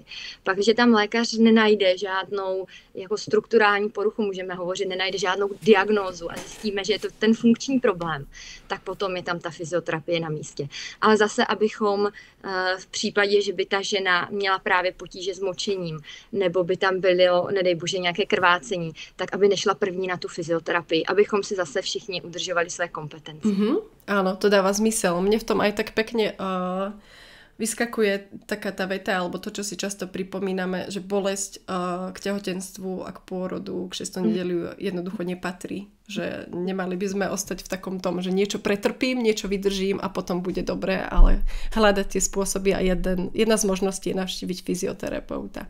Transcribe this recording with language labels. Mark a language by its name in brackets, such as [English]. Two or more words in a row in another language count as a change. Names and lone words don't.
[Czech] Pak, když tam lékař nenajde žádnou jako strukturální poruchu, můžeme hovořit, nenajde žádnou diagnózu a zjistíme, že je to ten funkční problém, tak potom je tam ta fyzioterapie na místě. Ale zase, abychom v případě, že by ta žena měla právě potíže s močením, nebo by tam bylo, nedej bože, nějaké krvácení, tak aby nešla první na tu fyzioterapii, abychom si zase všichni udržovali své kompetence. [Slovak] Áno, to dáva zmysel. Mne v tom aj tak pekne vyskakuje taká tá veta, alebo to, čo si často pripomíname, že bolesť k tehotenstvu a k pôrodu, k 6. nedeliu jednoducho nepatrí. Že nemali by sme ostať v takom tom, že niečo pretrpím, niečo vydržím a potom bude dobré, ale hľadať tie spôsoby a jedna z možností je navštíviť fyzioterapeuta.